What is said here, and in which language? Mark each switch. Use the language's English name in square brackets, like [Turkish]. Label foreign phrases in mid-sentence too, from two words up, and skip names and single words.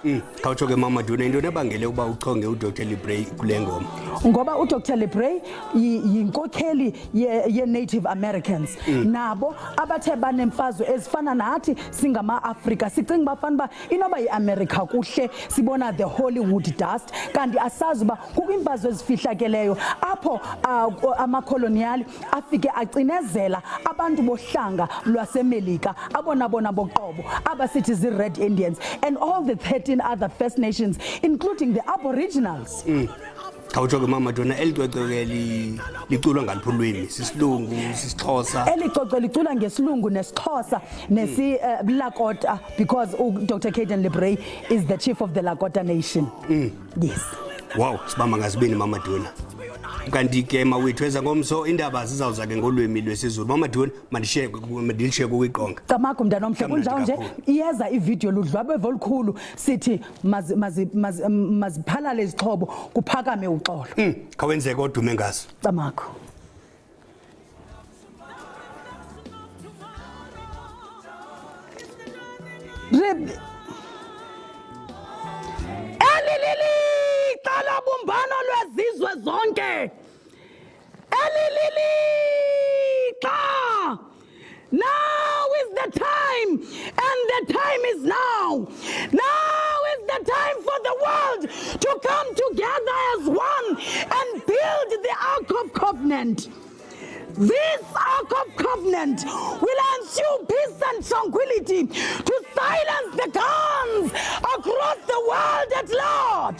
[Xhosa] Khawutsho ke Mama Duna into nebangele uba uchonge uDr Librey kule ngoma. Ngoba uDr Librey yinkokheli ye-Native Americans. Nabo abathe banemfazwe ezifana nathi singama-Afrika sicinga bafanele uba inoba yi-America kuhle sibona [English] the Hollywood dust. [Xhosa] Kanti asazi uba kukwimfazwe ezifihlakeleyo apho amakoloniali afike acinezela abantu bohlanga lwaseMelika abona boqobo abasithi zi-Red Indians [English] and all the 13 other First Nations including the Aboriginals. [Xhosa] Khawutsho ke Mama Duna elicwecwe liculwa ngaliphi ulwimi? Sisilungu, sisiXhosa? Elicwecwe licula ngesilungu nesiXhosa nesi-Lakota because Dr. [English] Caden Librey is the chief of the Lakota nation. Yes. [Xhosa] Wow, sibamba ngazibini Mama Duna. kanti ke mawethu eza ngomso indaba zizawuza ke ngolwimi lwesiZulu mama Dweni mandishiye kuyiqonga Camagu mntana omhle kunjalo nje iyeza ivideo ludlwabeve olukhulu sithi maziphalale izixhobo kuphakame uxolo khawenzeke odume ngaso Camagu Elilili qala bumbano lwezizwe zonke Elilili qa [English] Now is the time and the time is now is the time for the world to come together as one and build the Ark of Covenant. This Ark of Covenant will ensure peace and tranquility to silence the guns across the world at large.